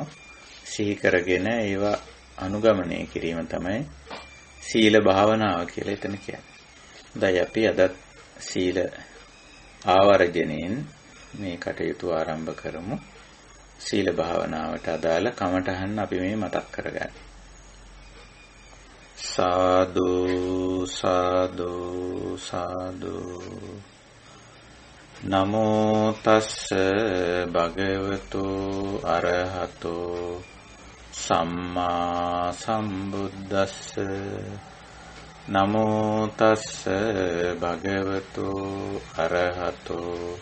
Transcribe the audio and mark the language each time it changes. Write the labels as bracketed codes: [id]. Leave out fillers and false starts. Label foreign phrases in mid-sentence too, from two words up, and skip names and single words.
[si] සිහි කරගෙන ඒවා අනුගමනය කිරීම තමයි සීල භාවනාව කියලා එතන කියන්නේ. දැන් අපි අද සීල ආවර්ජණයෙන් මේ කටයුතු ආරම්භ කරමු. සීල භාවනාවට අදාළ කමඨහන් අපි මේ මතක් කරගන්න. [pi] සාදු සාදු සාදු නමෝ තස්ස භගවතු අරහතෝ සම්මා සම්බුද්දස්ස නමෝ තස්ස භගවතු අරහතෝ